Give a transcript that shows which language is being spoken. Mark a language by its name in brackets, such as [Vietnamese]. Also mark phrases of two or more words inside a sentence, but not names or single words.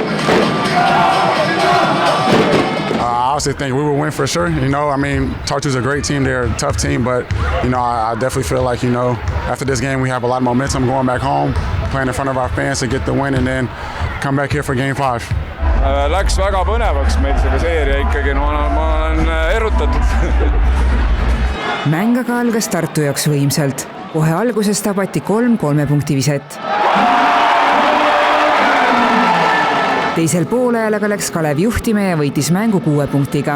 [English] I also think we will win for sure. I mean, Tartu's a great team. They're a tough team, but, I definitely feel like, after this game, we have a lot of momentum going back home, playing in front of our fans to get the win and then come back here for game 5. [Estonian] Läks väga põnevaks meil selle seeria ikkagi, ma olen erutatud. Mäng aga algas Tartu jaoks võimsalt. Kohe alguses tabati 3 3-punkti viset. Teisel poolajal aga läks Kalev juhtima ja võitis mängu 6 punktiga.